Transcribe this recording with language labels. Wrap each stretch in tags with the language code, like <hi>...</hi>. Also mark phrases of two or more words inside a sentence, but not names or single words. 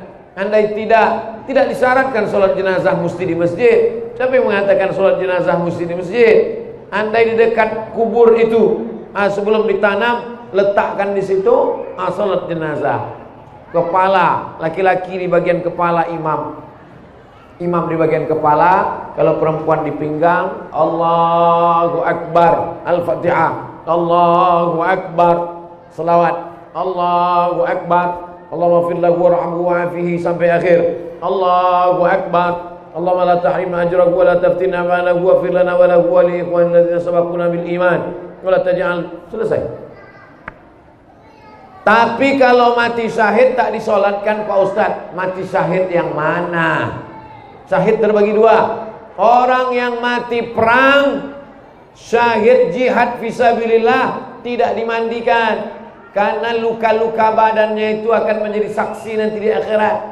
<id>Andai tidak disyaratkan sholat jenazah mesti di masjid, tapi mengatakan sholat jenazah mesti di masjid. Andai di dekat kubur itu, sebelum ditanam, letakkan di situ, sholat jenazah. Kepala, laki-laki di bagian kepala imam di bagian kepala, kalau perempuan di pinggang.</id> <ar>الله أكبر، الفاتحة، الله أكبر، صلوات، الله أكبر, اللهم اغفر له وارحمه وعافه</ar> <id>sampai akhir.</id> <ar>الله أكبر، اللهم لا تحرمنا أجره ولا تفتنا بعده واغفر لنا وله ولإخواننا الذين سبقونا بالإيمان ولا تجعل.</ar> <id>Selesai. Tapi kalau mati syahid tak disolatkan Pak Ustadz. Mati syahid yang mana? Syahid terbagi dua. Orang yang mati perang, syahid</id> <ar>جهاد في سبيل الله,</ar> <id>tidak dimandikan karena luka-luka badannya itu akan menjadi saksi nanti di akhirat.</id>